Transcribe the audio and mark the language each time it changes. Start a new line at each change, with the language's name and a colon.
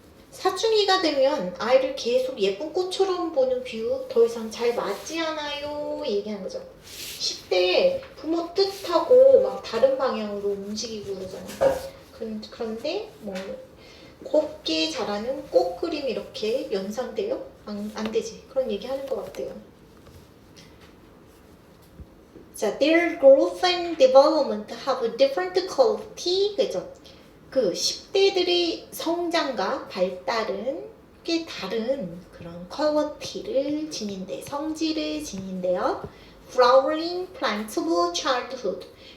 Korean: 사춘기가 되면 아이를 계속 예쁜 꽃처럼 보는 비유 더 이상 잘 맞지 않아요 얘기하는 거죠. 10대에 부모 뜻하고 막 다른 방향으로 움직이고 그러잖아요. 그런데 뭐 곱게 자라는 꽃 그림 이렇게 연상돼요? 안 되지. 그런 얘기 하는 것 같아요.
English: 자, their growth and development have a different quality.
Korean: 그죠? 그 10대들의 성장과 발달은 꽤 다른 그런 퀄리티를 지닌대, 성질을 지닌대요.
English: Flowering plants of childhood.